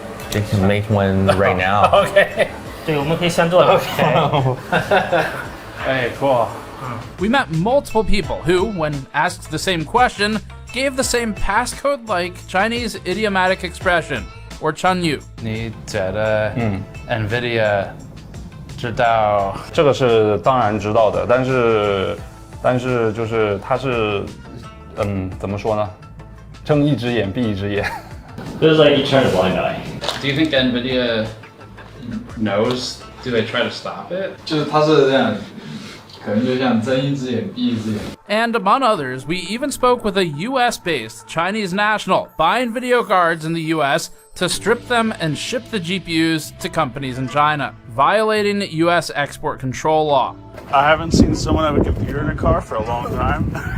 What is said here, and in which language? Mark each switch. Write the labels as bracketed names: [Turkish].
[English] They can make one right now. Okay. [Chinese] 对，我们可以现做的。 [English] Hey, cool. We met multiple people who, when asked the same question, gave the same passcode-like Chinese idiomatic expression, or Chunyu. [Chinese] 你觉得NVIDIA 知道？这个是当然知道的，但是就是它是怎么说呢？睁一只眼闭一只眼。 [English] This is like you turn a blind eye. Do you think NVIDIA knows? Do they try to stop it? [Chinese] 就是它是这样，可能就像睁一只眼闭一只眼。 [English] And among others, we even spoke with a US-based Chinese national buying video cards in the US to strip them and ship the GPUs to companies in China, violating US export control law. I haven't seen someone have a computer in a car for a long time.